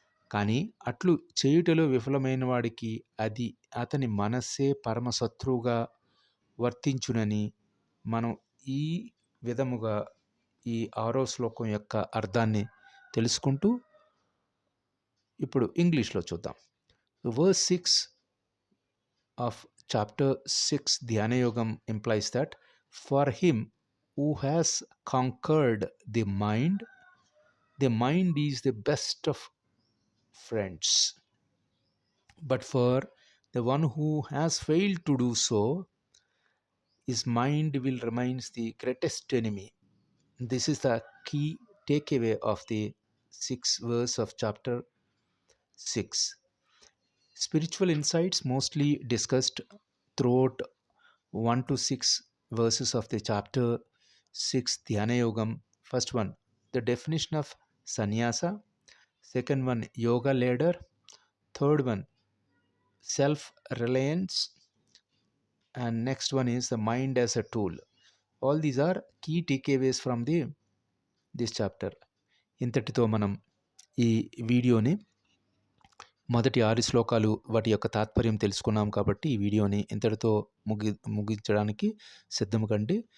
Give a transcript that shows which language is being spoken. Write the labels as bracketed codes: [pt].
[te] కానీ అట్లు చేయుటలో విఫలమైన వాడికి అది అతని మనస్సే పరమశత్రువుగా వర్తించునని మనం ఈ విధముగా ఈ 6వ శ్లోకం యొక్క అర్థాన్ని తెలుసుకుంటూ ఇప్పుడు ఇంగ్లీష్లో చూద్దాం. [en] Verse 6 of chapter 6 Dhyana Yogam implies that for him who has conquered the mind is the best of friends. But for the one who has failed to do so, his mind will remain the greatest enemy. This is the key takeaway of the 6th verse of chapter 6. Spiritual insights mostly discussed throughout 1 to 6 verses of the chapter 6 Dhyana Yogam. First one, the definition of sannyasa. Second one, yoga ladder. Third one, self-reliance. And next one is the mind as a tool. All these are key takeaways from this chapter. [te] ఇంతటితో మనం ఈ వీడియోని మొదటి 6 శ్లోకాలు వాటి యొక్క తాత్పర్యం తెలుసుకున్నాం కాబట్టి ఈ వీడియోని ఇంతటితో ముగించడానికి సిద్ధము కండి.